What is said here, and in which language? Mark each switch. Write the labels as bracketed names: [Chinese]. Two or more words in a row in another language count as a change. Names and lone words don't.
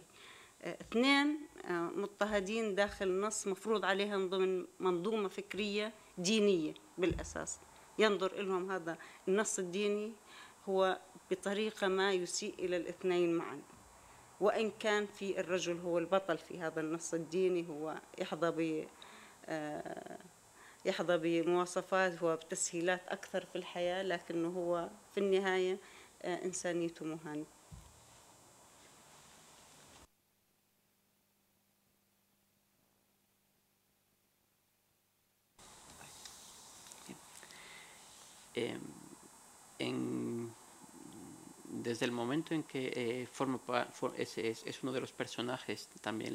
[Arabic] اثنين مضطهدين داخل نص مفروض عليهم ضمن منظومة فكرية دينية بالأساس، ينظر إلهم هذا النص الديني هو بطريقة ما يسيء إلى الاثنين معا، وإن كان في الرجل هو البطل في هذا النص الديني، هو يحظى بمواصفات وبتسهيلات أكثر في الحياة، لكنه هو في النهاية إنسانيته مهانة. [Spanish] Desde el momento en que es uno de los personajes, también